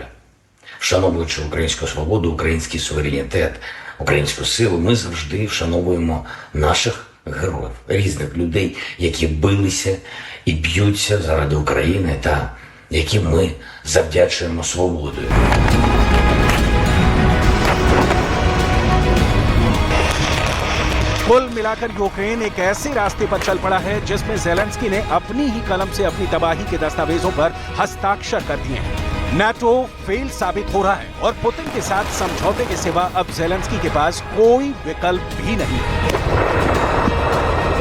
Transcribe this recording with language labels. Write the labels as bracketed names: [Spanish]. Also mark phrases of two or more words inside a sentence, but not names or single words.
[Ukrainian] Вшановуючи українську свободу, український суверенітет, українську силу, ми завжди вшановуємо наших героїв, різних людей, які билися і б'ються заради України та яким ми завдячуємо свободою. [Hindi] कुल मिलाकर यूक्रेन एक ऐसे रास्ते पर चल पड़ा है जिसमें ज़ेलेंस्की ने अपनी ही कलम से अपनी तबाही के दस्तावेजों पर हस्ताक्षर कर दिए हैं। नाटो फेल साबित हो रहा है और पुतिन के साथ समझौते के सिवा अब ज़ेलेंस्की के पास कोई विकल्प भी नहीं है।